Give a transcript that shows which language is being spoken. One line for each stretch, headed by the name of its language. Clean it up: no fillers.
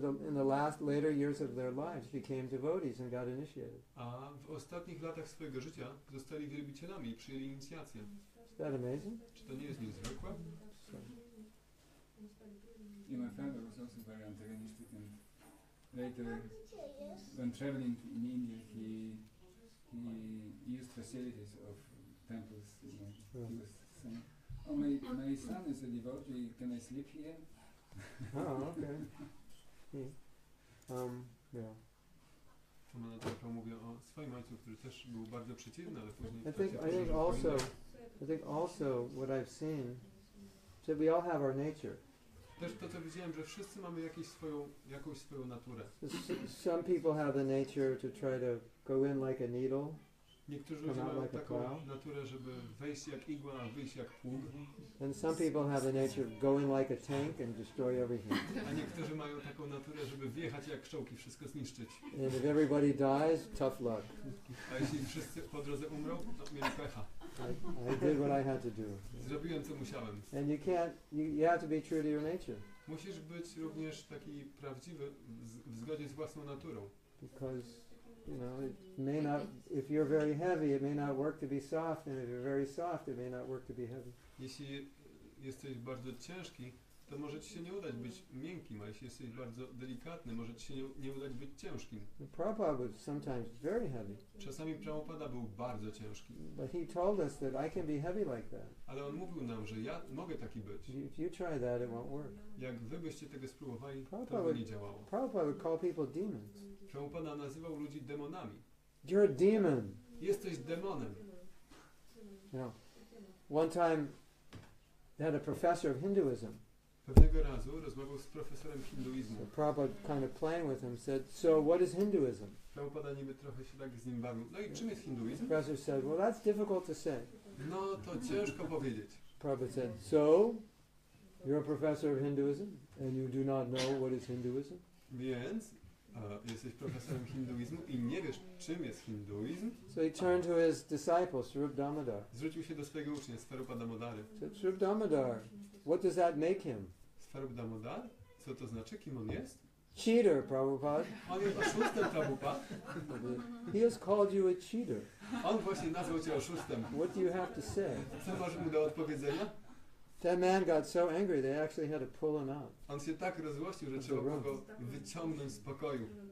English: In the later years of their lives became devotees and got initiated.
Polish: a w ostatnich latach swojego życia zostali wielbicielami i przyjęli inicjację.
English: Is that amazing?
Polish: Czy to nie jest niezwykłe?
English: So, Yeah, my father was also very antagonistic, and later, when traveling in India, he used facilities of temples. You know. He was saying, "Oh, my son is a devotee. Can I sleep here?" oh, okay. Yeah.
Polish: To ma na to mówię o swoim ojcu, który też był bardzo przeciwny, ale później...
English: I think also what I've seen is that we all have our nature.
Polish: Też to, co widziałem, że wszyscy mamy jakąś swoją naturę.
English: Some people have the nature to try to go in like a needle.
Polish: Niektórzy ludzie
English: Come out
Polish: mają
English: like a
Polish: taką
English: plow.
Polish: naturę, żeby wejść jak igła, a wyjść jak pług,
English: And some people have the nature of go in like a tank and destroy everything.
Polish: a niektórzy mają taką naturę, żeby wjechać jak czołgi, wszystko zniszczyć.
English: And if everybody dies, tough luck.
Polish: A jeśli wszyscy po drodze umrą, to mieli pecha.
English: I did what I had to do.
Polish: Zrobiłem, co musiałem.
English: And you have to be true to your nature.
Polish: Musisz być również taki prawdziwy w zgodzie z własną naturą.
English: Because You know, it may not, if you're very heavy, it may not work to be soft, and if you're very soft, it may not work to be heavy.
Polish: Jeśli jesteś bardzo ciężki, to może ci się nie udać być miękkim, a jeśli jesteś bardzo delikatny, może ci się nie udać być ciężkim.
English: Prabhupada was sometimes very heavy.
Polish: Czasami Prabhupada był bardzo ciężki.
English: But he told us that I can be heavy like that.
Polish: Ale on mówił nam, że ja mogę taki być.
English: If you try that, it won't work.
Polish: Jak wy byście tego spróbowali, to by nie działało.
English: Prabhupada would call people demons.
Polish: Prabhupada nazywał ludzi demonami.
English: You're a demon.
Polish: Jesteś demonem.
English: You know, one time they had a professor of Hinduism.
Polish: Pewnego razu rozmawiał z profesorem hinduizmu.
English: So Prabhupada kind of playing with him said, so what is Hinduism?
Polish: Prabhupada niby trochę się tak z nim bawił. No i czym jest hinduizm?
English: The professor said, well, that's difficult to say.
Polish: No to ciężko powiedzieć.
English: Prabhupada said, so you're a professor of Hinduism and you do not know what is Hinduism?
Polish: Więc jesteś profesorem hinduizmu i nie wiesz, czym jest hinduizm?
English: So he turned to his disciple, Swarup Damodar.
Polish: Zwrócił się do swojego ucznia, Swarupa Damodary.
English: Said, Swarup Damodar, what does that make him?
Polish: Swarup Damodar? Co to znaczy? Kim on jest?
English: Cheater, Prabhupada.
Polish: On jest oszustem, Prabhupada.
English: He has called you a cheater.
Polish: On właśnie nazwał cię oszustem.
English: What do you have to say?
Polish: Co masz mu do odpowiedzenia?
English: That man got so angry they actually had to pull him out.
Polish: On się tak rozłościł, że trzeba było go wyciągnąć z pokoju.